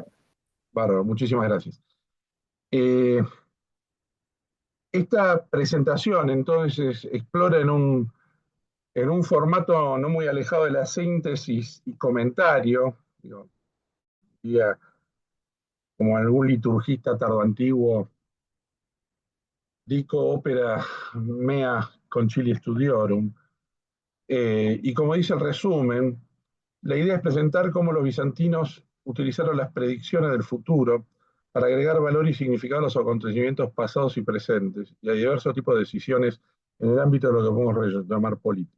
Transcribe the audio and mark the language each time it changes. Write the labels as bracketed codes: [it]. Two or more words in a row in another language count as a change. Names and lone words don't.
[es] Bárbaro, muchísimas gracias. Esta presentación entonces explora en un formato no muy alejado de la síntesis y comentario, digo, diría, como algún liturgista tardoantiguo, [la] dico opera mea concili studiorum. [es] Y como dice el resumen, la idea es presentar cómo los bizantinos utilizaron las predicciones del futuro para agregar valor y significado a los acontecimientos pasados y presentes, y a diversos tipos de decisiones en el ámbito de lo que podemos llamar política.